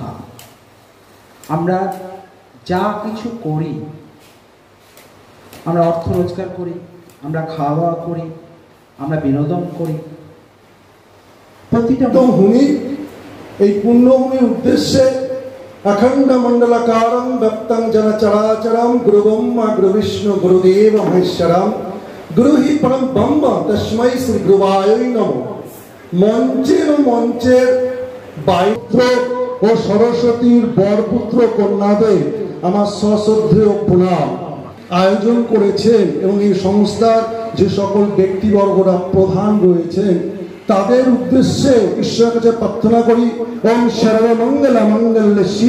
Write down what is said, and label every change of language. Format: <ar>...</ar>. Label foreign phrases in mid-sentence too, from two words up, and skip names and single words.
<bn>আমরা যা কিছু করি, আমরা অর্থ রোজগার করি, আমরা খাওয়া দাওয়া করি, আমরা বিনোদন করি, প্রতিটা ভূমি এই পুণ্যভূমির উদ্দেশ্যে</bn> <sa>अखंड मंडलाकारं व्यक्तं जन चराचरं गुरु ब्रह्मा गुरु विष्णु गुरुदेव महेश्वरं गुरु ही परम ब्रह्म तस्मै श्री गुरुवाय नमः।</sa> <bn>মঞ্চের বাইত্র ও সরস্বতীর বরপুত্র কন্যাদের আমার সশ্রদ্ধেয় প্রণাম। আয়োজন করেছেন এবং এই সংস্থার যে সকল ব্যক্তিবর্গরা প্রধান রয়েছেন তাদের উদ্দেশ্যে ঈশ্বরের কাছে প্রার্থনা করি,</bn> <sa>ওম সর্বমঙ্গল মঙ্গলে শিব।</sa>